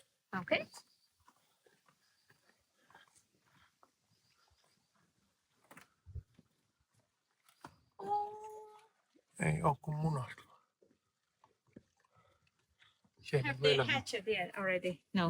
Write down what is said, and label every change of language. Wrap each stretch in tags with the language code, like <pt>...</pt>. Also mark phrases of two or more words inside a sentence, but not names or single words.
<en>Okay.</en> <fi>Ei oo kuin munasta.</fi> <en>Have they hatched yet already? No.</en>